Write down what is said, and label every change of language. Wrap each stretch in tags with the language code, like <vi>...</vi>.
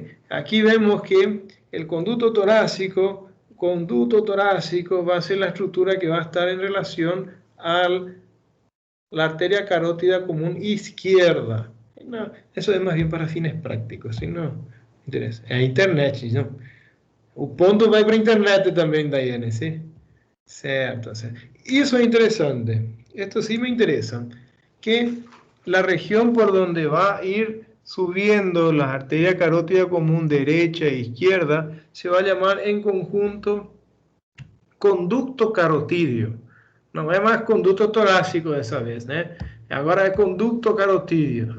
<es>Aquí vemos que el conducto torácico va a ser la estructura que va a estar en relación a la arteria carótida común izquierda. No, eso es más bien para fines prácticos, ¿sí? No interesa.</es> <pt>É internet, não? O ponto vai para a internet também, Daiane, ¿sí?</pt> <es>Cierto. Eso es interesante. Esto sí me interesa. Que la región por donde va a ir subiendo la arteria carótida común derecha e izquierda se va a llamar en conjunto conducto carotidio. No es más conducto torácico esa vez, ¿no? Ahora es conducto carotidio.</es>